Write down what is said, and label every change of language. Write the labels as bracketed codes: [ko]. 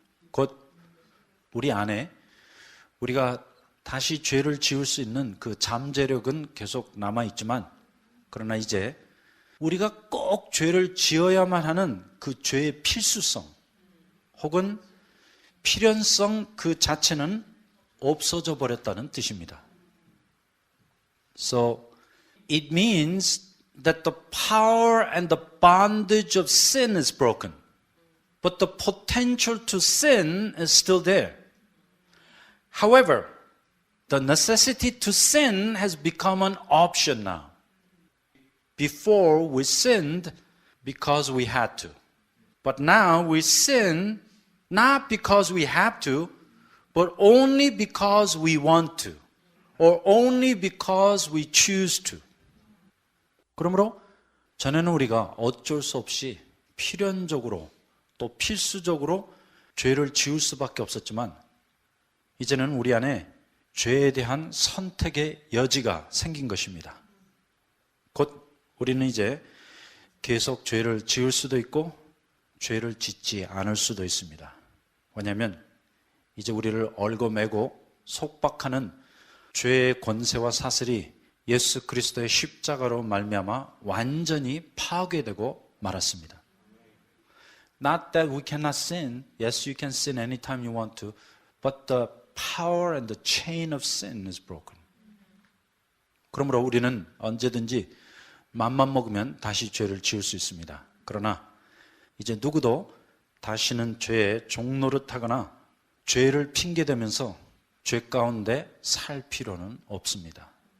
[ko] 곧 우리 안에 우리가 다시 죄를 지을 수 있는 그 잠재력은 계속 남아있지만, 그러나 이제 우리가 꼭 죄를 지어야만 하는 그 죄의 필수성 혹은 필연성 그 자체는 없어져 버렸다는 뜻입니다. [en] So it means that the power and the bondage of sin is broken, but the potential to sin is still there. However, the necessity to sin has become an option now. Before we sinned because we had to. But now we sin not because we have to, but only because we want to. Or only because we choose to. [ko] 그러므로 전에는 우리가 어쩔 수 없이 필연적으로 또 필수적으로 죄를 지을 수밖에 없었지만 이제는 우리 안에 죄에 대한 선택의 여지가 생긴 것입니다. 곧 우리는 이제 계속 죄를 지을 수도 있고 죄를 짓지 않을 수도 있습니다. 왜냐하면 이제 우리를 얽어매고 속박하는 죄의 권세와 사슬이 예수 그리스도의 십자가로 말미암아 완전히 파괴되고 말았습니다. [en] Not that we cannot sin. Yes, you can sin anytime you want to. But the power and the chain of sin is broken. [ko] 그러므로 우리는 언제든지 맘만 먹으면 다시 죄를 지을 수 있습니다. 그러나 이제 누구도 다시는 죄의 종노릇하거나 죄를 핑계대면서 죄 가운데 살 필요는 없습니다.